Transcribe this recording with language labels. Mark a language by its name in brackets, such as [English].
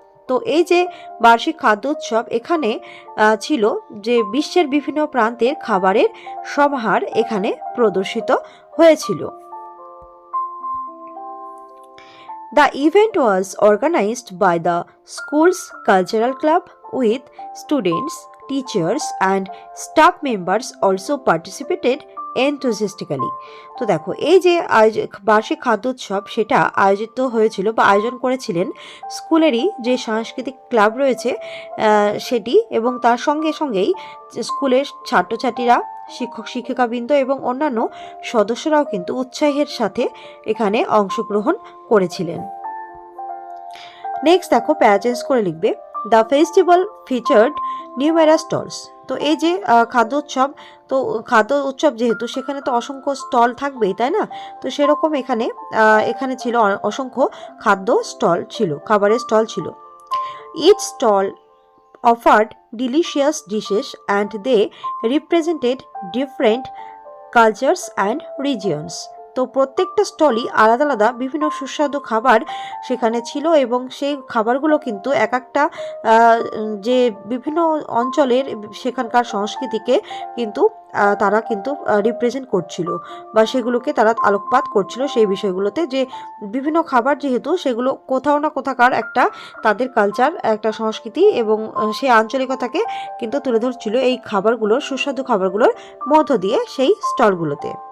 [Bangla] তো এই যে বার্ষিক খাদ্য উৎসব, এখানে ছিল যে বিশ্বের বিভিন্ন প্রান্তের খাবারের সমাহার এখানে প্রদর্শিত হয়েছিল। [English] The event was organized by the school's cultural club with students, teachers and staff members also participated enthusiastically. [Bangla] তো দেখো এই যে বার্ষিক খাদ্য উৎসব সেটা আয়োজিত হয়েছিল বা আয়োজন করেছিলেন স্কুলেরই যে সাংস্কৃতিক ক্লাব রয়েছে সেটি, এবং তার সঙ্গে সঙ্গেই স্কুলের ছাত্রছাত্রীরা, শিক্ষক শিক্ষিকাবৃন্দ এবং অন্যান্য সদস্যরাও কিন্তু উৎসাহের সাথে এখানে অংশগ্রহণ করেছিলেন। [English] next [Bangla] দেখো [English] para change [Bangla] করে লিখবে [English] The festival featured numerous stalls. [Bangla] তো এই যে খাদ্য উৎসব, তো খাদ্য উৎসব যেহেতু সেখানে তো অসংখ্য স্টল থাকবেই, তাই না? তো সেরকম এখানে ছিল অসংখ্য খাদ্য স্টল ছিল, খাবারের স্টল ছিল। [English] Each stall offered delicious dishes and they represented different cultures and regions. [Bangla] তো প্রত্যেকটা স্টলই আলাদা আলাদা বিভিন্ন সুস্বাদু খাবার সেখানে ছিল, এবং সেই খাবারগুলো কিন্তু এক একটা যে বিভিন্ন অঞ্চলের সেখানকার সংস্কৃতিকে কিন্তু তারা কিন্তু রিপ্রেজেন্ট করছিল, বা সেগুলোকে তারা আলোকপাত করছিল সেই বিষয়গুলোতে, যে বিভিন্ন খাবার যেহেতু সেগুলো কোথাও না কোথাকার একটা তাদের কালচার, একটা সংস্কৃতি এবং সেই আঞ্চলিকতাকে কিন্তু তুলে ধরছিল এই খাবারগুলোর, সুস্বাদু খাবারগুলোর মধ্য দিয়ে সেই স্টলগুলোতে।